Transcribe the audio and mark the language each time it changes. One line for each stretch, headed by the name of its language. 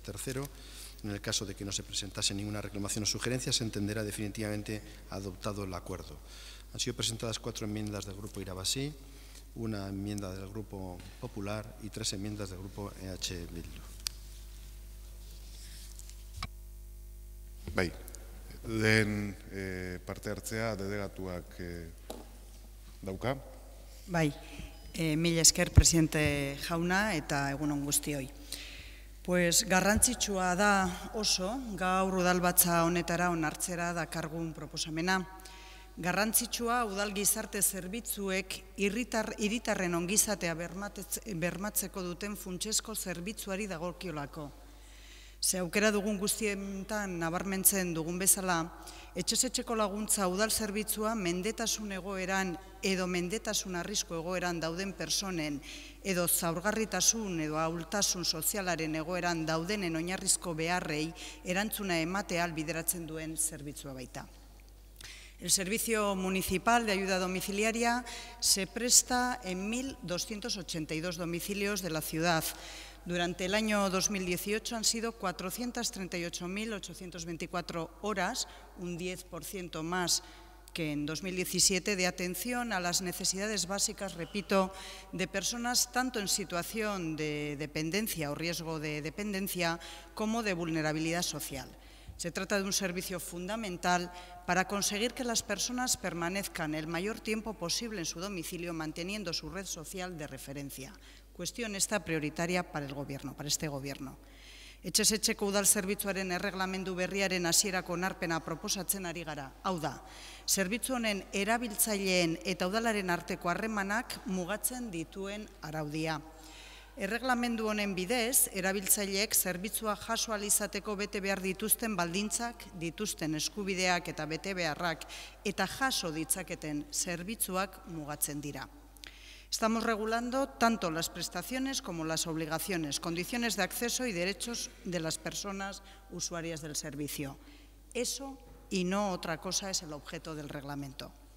Spanish: Tercero, en el caso de que no se presentase ninguna reclamación o sugerencia, se entenderá definitivamente adoptado el acuerdo. Han sido presentadas 4 enmiendas del Grupo Irabasí, una enmienda del Grupo Popular y 3 enmiendas del Grupo EH Bildu.
Basque: Bai. Lehen parte hartzea delegatuak dauka. Bai, mila esker presidente jauna eta egunon guztioi. Pues garrantzitsua da oso gaur udalbatza honetara onartzera dakargun proposamena. Garrantzitsua udal gizarte zerbitzuek hiritarren ongizatea bermatzeko duten funtsezko zerbitzuari dagokiolako. Ze aukera dugun guztietan nabarmentzen dugun bezala, etxez-etxeko laguntza udal zerbitzua mendetasun egoeran edo mendetasun arrisku egoeran dauden personen edo zaurgarritasun edo ahultasun sozialaren egoeran daudenen oinarrizko beharrei erantzuna ematea bideratzen duen zerbitzua baita.
Spanish: El Servicio Municipal de Ayuda Domiciliaria se presta en 1.282 domicilios de la ciudad. Durante el año 2018 han sido 438.824 horas, un 10% más que en 2017, de atención a las necesidades básicas, repito, de personas tanto en situación de dependencia o riesgo de dependencia como de vulnerabilidad social. Se trata de un servicio fundamental para conseguir que las personas permanezcan el mayor tiempo posible en su domicilio, manteniendo su red social de referencia. Cuestión esta prioritaria para el Gobierno, para este Gobierno.
Basque: Etxez-etxeko udal zerbitzuaren erreglamendu berriaren hasierako onarpena proposatzen ari gara. Hau da, zerbitzu honen erabiltzaileen eta udalaren arteko harremanak mugatzen dituen araudia. Erreglamendu honen bidez, erabiltzaileek zerbitzua jaso ahal izateko bete behar dituzten baldintzak, dituzten eskubideak eta bete beharrak eta jaso ditzaketen zerbitzuak mugatzen dira.
Spanish: Estamos regulando tanto las prestaciones como las obligaciones, condiciones de acceso y derechos de las personas usuarias del servicio. Eso y no otra cosa es el objeto del reglamento.